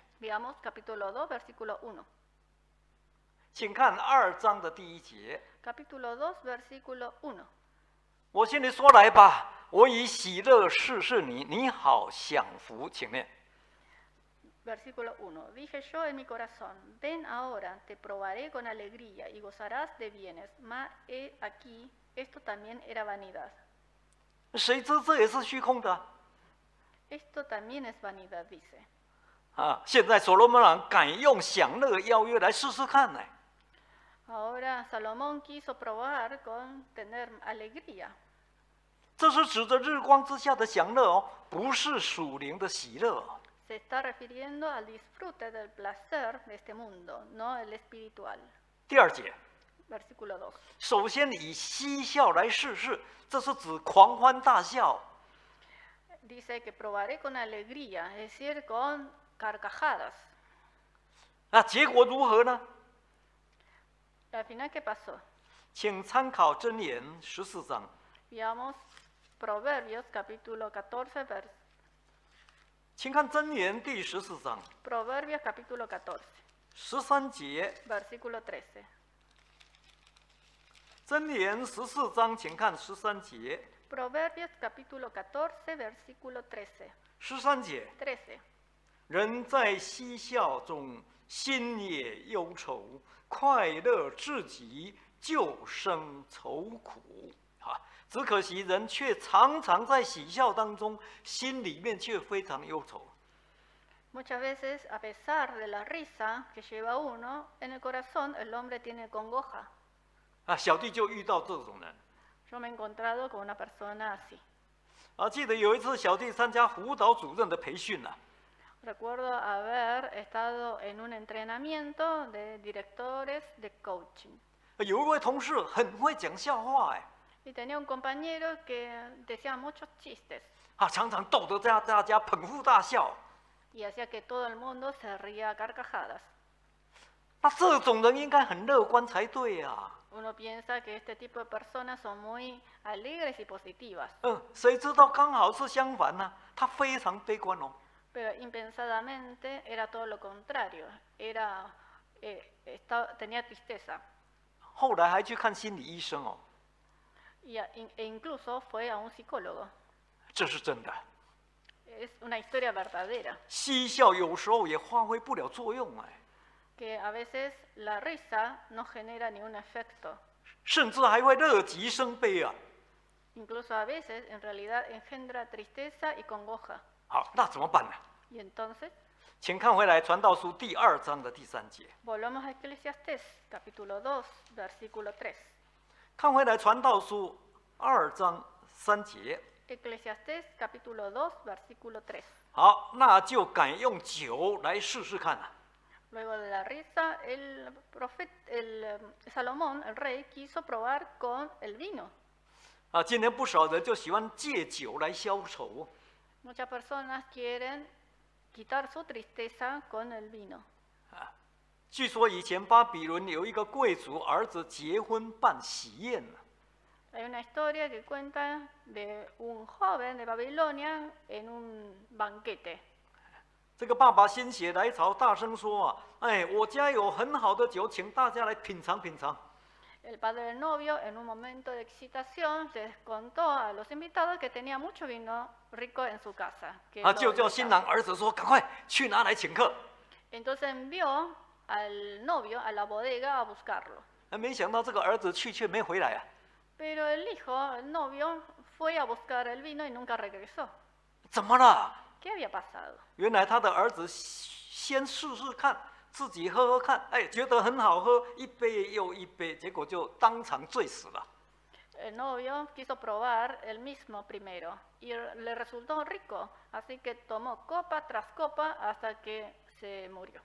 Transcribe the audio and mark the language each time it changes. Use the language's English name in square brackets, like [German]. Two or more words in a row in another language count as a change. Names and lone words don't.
[Spanish] Veamos capítulo 2, versículo 1. [Chinese] 请看2章的第1节。 [Spanish] Capítulo 2, versículo 1. [Chinese] 我心里说来吧，我以喜乐试试你，你好享福。请念。 [Spanish] Versículo 1. Dije yo en mi corazón, ven ahora, te probaré con alegría y gozarás de bienes. Mas he aquí, esto también era vanidad. [Chinese] 谁知这也是虚空的 [Spanish] Esto también es vanidad, dice. [Chinese] 现在所罗门王敢用享乐邀约来试试看呢。 [Spanish] Ahora Salomón quiso probar con tener alegría. [Chinese] 这是指着日光之下的享乐哦，不是属灵的喜乐哦。 [Spanish] Se está refiriendo al disfrute del placer de este mundo, no el espiritual. [Chinese] 第2节， [Spanish] Versículo 2. [Chinese] 首先以嬉笑来试试，这是指狂欢大笑。 [Spanish] Dice que probaré con alegría, es decir, con carcajadas. [Chinese] 结果如何呢？ [Spanish] Al final, ¿qué pasó? [Chinese] 请参考箴言14章。 [Spanish] Veamos Proverbios capítulo 14, [Chinese] 请看箴言第14章 [Spanish] Proverbios capítulo 14, [Chinese] 13 节。 [Spanish] versículo 13. [Chinese] 箴言14章，请看13节。 [Spanish] Proverbios capítulo 14, versículo 13. [Chinese] 13 节， [Spanish] 13. [Chinese] 人在嬉笑中，心也忧愁；快乐至极，就生愁苦。只可惜人却常常在喜笑当中，心里面却非常忧愁。 [Spanish] Muchas veces, a pesar de la risa que lleva uno, en el corazón el hombre tiene congoja. [Chinese] 小弟就遇到这种人。 [Spanish] Yo me he encontrado con una persona así. [Chinese] 记得有一次小弟参加辅导主任的培训啊， [Spanish] Recuerdo haber estado en un entrenamiento de directores de coaching. [Chinese] 有一位同事很会讲笑话 [Spanish] Y tenía un compañero que decía muchos chistes [Chinese] 常常逗得大家捧腹大笑。 [Spanish] y hacía que todo el mundo se ría a carcajadas. [Chinese] 那这种人应该很乐观才对啊。 [Spanish] Uno piensa que este tipo de personas son muy alegres y positivas, [Chinese] 谁知道刚好是相反呢、他非常悲观哦。 [Spanish] pero impensadamente era todo lo contrario. Tenía tristeza [Chinese] 后来还去看心理医生哦， [Spanish] e incluso fue a un psicólogo. [Chinese] 这是真的。 [Spanish] Es una historia verdadera, [Chinese] 嬉笑有时候也发挥不了作用 [Spanish] que a veces la risa no genera ningún efecto. [Chinese] 甚至还会乐极生悲啊。 [Spanish] Incluso a veces en realidad engendra tristeza y congoja. [Chinese] 好，那怎么办呢？ [Spanish] Y entonces, [Chinese] 请看回来《传道书》第2章的第3节。 [Spanish] volvamos a Eclesiastés, capítulo 2, versículo 3. [Chinese] 看回来《传道书》2章3节。 [Spanish] Eclesiastés, capítulo 2, versículo 3. [Chinese] 好，那就改用酒来试试看啊。 [Spanish] Luego de la risa, Salomón, el rey, quiso probar con el vino. [Chinese] 今天不少人就喜欢借酒来消愁。 [Spanish] Muchas personas quieren quitar su tristeza con el vino. [Chinese] 据说以前巴比伦有一个贵族儿子结婚办喜宴呢， [Spanish] Hay una historia que cuenta de un joven de Babilonia en un banquete. [Chinese] 这个爸爸心血来潮，大声说我家有很好的酒，请大家来品尝品尝。 [Spanish] El padre del novio, en un momento de excitación, les contó a los invitados que tenía mucho vino rico en su casa. [Chinese] 就叫新郎儿子说：“赶快去拿来请客。” [Spanish] Entonces envió al novio a la bodega a buscarlo. [Chinese] 没想到这个儿子去却没回来啊！ [Spanish] Pero el hijo, el novio, fue a buscar el vino y nunca regresó. [Chinese] 怎么了？ [Spanish] ¿Qué había pasado? [Chinese] 原来他的儿子先试试看，自己喝喝看，觉得很好喝，一杯又一杯，结果就当场醉死了。 [Spanish] El novio quiso probar el mismo primero y le resultó rico, así que tomó copa tras copa hasta que se murió.